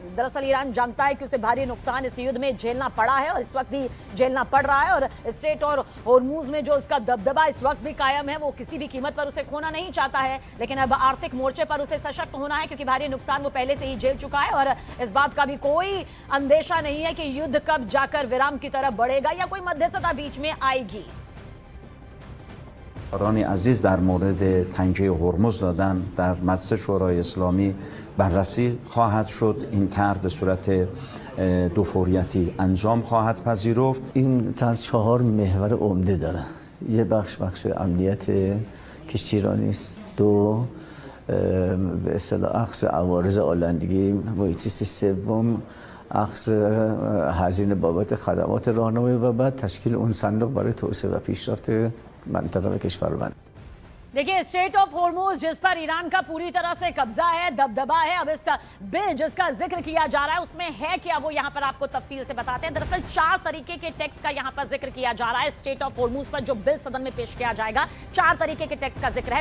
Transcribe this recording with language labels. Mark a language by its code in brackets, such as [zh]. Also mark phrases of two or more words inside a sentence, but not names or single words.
[hi] दरअसल ईरान जानता है कि उसे भारी नुकसान इस युद्ध में झेलना पड़ा है और इस वक्त भी झेलना पड़ रहा है, और स्ट्रेट और होर्मुज में जो उसका दबदबा इस वक्त भी कायम है वो किसी भी कीमत पर उसे खोना नहीं चाहता है। लेकिन अब आर्थिक मोर्चे पर उसे सशक्त होना है, क्योंकि भारी नुकसान वो पहले से ही झेल चुका है और इस बात का भी कोई अंदेशा नहीं है कि युद्ध कब जाकर विराम की तरफ बढ़ेगा या कोई मध्यस्थता बीच में आएगी। [fa] رانی عزیز در مورد تنگه هرمز دادن در مجلس شورای اسلامی بررسی خواهد شد. این طرح به صورت دو فوریتی انجام خواهد پذیرفت. این طرح 4 محور عمده داره. یه بخش امنیت کشتیرانی است. 2 به اصطلاح اخذ عوارض آلندگی محیط زیست. 3 اخذ هزینه بابت خدمات راهنمایی و بعد تشکیل اون صندوق برای توسعه و پیشرفت منطقه و کشورمان. [hi] देखिए स्ट्रेट ऑफ होर्मुज जिस पर ईरान का पूरी तरह से कब्जा है, दबदबा है, अब इस बिल जिसका जिक्र किया जा रहा है उसमें है क्या वो यहाँ पर आपको तफसील से बताते हैं। दरअसल 4 तरीके के टैक्स का यहाँ पर जिक्र किया जा रहा है। स्ट्रेट ऑफ होर्मुज पर जो बिल सदन में पेश किया जाएगा 4 तरीके के टैक्स का जिक्र है।